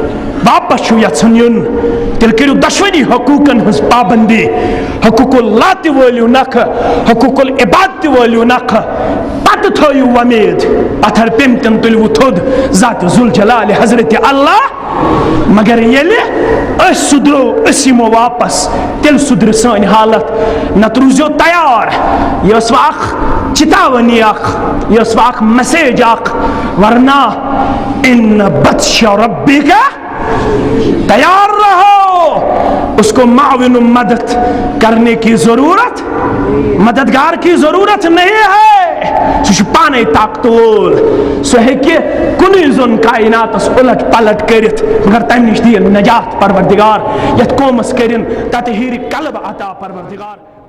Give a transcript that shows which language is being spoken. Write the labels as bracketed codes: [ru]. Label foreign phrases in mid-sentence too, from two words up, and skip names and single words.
[ks] تیٚلہِ کٔرِو دۄشوٕنی حقوٗقن ہٕنٛز پابندی حقوٗق اللہ تہِ وٲلِو نکھٕ حقوٗق العباد تہِ وٲلِو نکھٕ پتہٕ تھٲیِو وۄمید پتھر پیٚمتٮ۪ن تُلوٕ تھوٚد ذات ذوالجلالِ حضرتِ اللہ مگر ییٚلہِ أسۍ سُدرو أسۍ یِمو واپس تیٚلہِ سُدرِ سٲنۍ حالت نتہٕ روٗزِو تیار یہِ ٲس وۄنۍ اکھ چِتاوٲنی اکھ یہِ ٲس وۄنۍ اکھ میسیج اکھ ورنہ [ar] ان بطش ربک [ur] تیار رہو اس کو معاون مدد کرنے کی ضرورت مددگار کی ضرورت نہیں ہے [ks] سُہ چھُ پانے طاقت وول سُہ ہیٚکہِ کُنُے زون کائناتس الٹ پلٹ کرت مگر تمہ نش دین نجات پروردگار یت قومس کرن تطہیر قلب عطا پروردگار.